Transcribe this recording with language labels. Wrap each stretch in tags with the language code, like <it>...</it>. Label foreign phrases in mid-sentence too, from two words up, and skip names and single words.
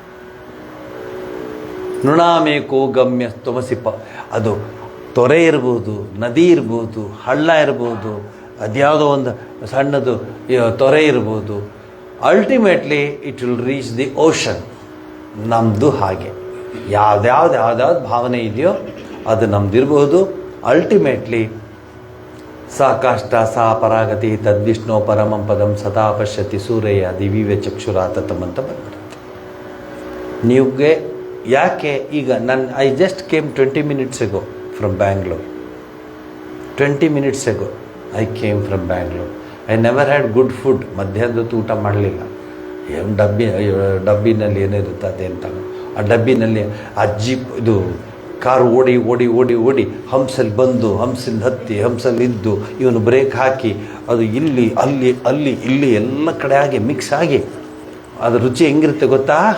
<sa>ನೃಣಾಮೇಕೋ ಗಮ್ಯಸ್ತಮಸಿ</sa> <kn>ಅದು ತೊರೆ ಇರ್ಬೋದು, ನದಿ ಇರ್ಬೋದು, ಹಳ್ಳ ಇರ್ಬೋದು, ಅದ್ಯಾವುದೋ ಒಂದು ಸಣ್ಣದು ತೊರೆ ಇರ್ಬೋದು.</kn> <en>Ultimately it will reach the ocean.</en> <kn>ನಮ್ಮದು ಹಾಗೆ ಯಾವ್ದ್ಯಾವ್ದು ಭಾವನೆ ಇದೆಯೋ ಅದು ನಮ್ದಿರ್ಬೋದು.</kn> <sa>ಅಲ್ಟಿಮೇಟ್ಲಿ ಸಾ ಕಾಷ್ಟ ಸಾ ಪರಾಗತಿ ತದ್ವಿಷ್ಣು ಪರಮಂ ಪದಂ ಸದಾ ಪಶ್ಯತಿ ಸೂರ್ಯ ದಿವ್ಯ ಚಕ್ಷುರಾತತಂ</sa> <kn>ಅಂತ ಬಂದ್ಬಿಡುತ್ತೆ. ನೀವುಗೆ ಯಾಕೆ ಈಗ</kn> <en>I just came 20 minutes ago from Bangalore. 20 minutes ago I came from Bangalore. I never had good food.</en> <kn>ಮಧ್ಯಾಹ್ನದ ಊಟ ಮಾಡಲಿಲ್ಲ. ಏನು ಡಬ್ಬಿನಲ್ಲಿ ಏನಿರುತ್ತೆ ಅದೇಂತ, ಆ ಡಬ್ಬಿನಲ್ಲಿ ಅಜ್ಜಿ ಇದು ಕಾರು ಓಡಿ ಓಡಿ ಓಡಿ ಓಡಿ ಹಂಸಲ್ಲಿ ಬಂದು, ಹಂಸಲ್ಲಿ ಹತ್ತಿ, ಹಂಸಲ್ಲಿ ಇದ್ದು, ಇವನು ಬ್ರೇಕ್ ಹಾಕಿ ಅದು ಇಲ್ಲಿ ಅಲ್ಲಿ ಅಲ್ಲಿ ಇಲ್ಲಿ ಎಲ್ಲ ಕಡೆ ಆಗಿ ಮಿಕ್ಸ್ ಆಗಿ ಅದು ರುಚಿ ಹೆಂಗಿರುತ್ತೆ ಗೊತ್ತಾ?</kn>